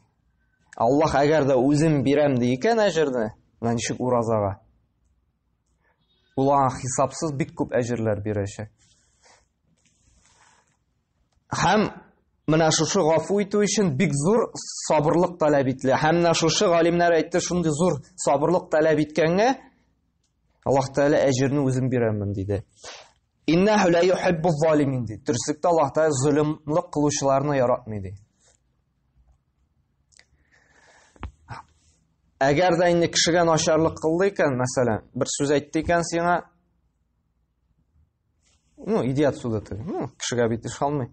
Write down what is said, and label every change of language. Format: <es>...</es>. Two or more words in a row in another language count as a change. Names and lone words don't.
<tt>Аллаһ әгәр дә үзем бирәм ди икән әҗерне, менә ничек уразага, ул аңа хисапсыз бик күп әҗерләр бирәчәк. Һәм менә шушы гафу итү өчен бик зур сабырлык таләп ителә. Һәм менә шушы галимнәр әйтте, шундый зур сабырлык таләп иткәнгә Аллаһ Тәгалә әҗерне үзем бирәмен диде.</tt> <ar>إنه لا يحب ظالمين ди.</ar> <tt>Төрсектә Аллаһ Тәгалә zulmлык кылучыларны яратмый ди. Әгәр дә инде кешегә начарлык кылды икән, мәсәлән, бер сүз әйтте икән сиңа, идиот сүз әйтте. Кешегә бит эш алмый.</tt>